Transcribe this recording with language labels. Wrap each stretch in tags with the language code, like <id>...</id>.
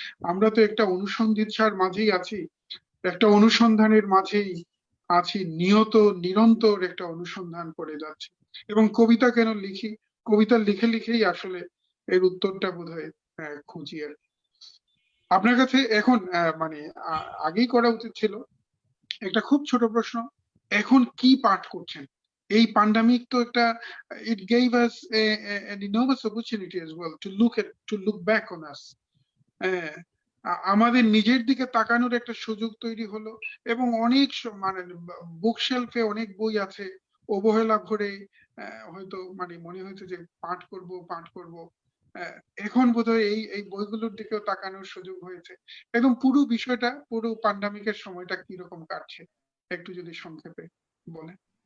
<bn>আমরা তো একটা অনুসন্ধিৎসার মাঝেই আছি, একটা অনুসন্ধানের মাঝেই আছি, নিরন্তর একটা অনুসন্ধান করে যাচ্ছি। এবং কবিতা কেন লিখি, কবিতা লিখেই আসলে এর উত্তরটা বোধহয় খুঁজি আর কি। আপনার কাছে এখন মানে আগেই করা উচিত ছিল, একটা খুব ছোট প্রশ্ন, এখন কি পাঠ করছেন? এই প্যান্ডামিক তো একটা,</bn> <en>it gave us an enormous opportunity as well to look back on us.</en> <bn>আমাদের নিজের দিকে তাকানোর একটা সুযোগ তৈরি হলো, এবং অনেক মানে বুকশেলফে অনেক বই আছে, অবহেলা ভরে হয়তো মানে মনে হয়েছে যে পাঠ করব। এখন বোধহয় এই বইগুলোর দিকেও তাকানোর সুযোগ হয়েছে। একদম পুরো বিষয়টা, পুরো প্যান্ডামিকের সময়টা কিরকম কাটছে একটু যদি সংক্ষেপে বলেন।</bn>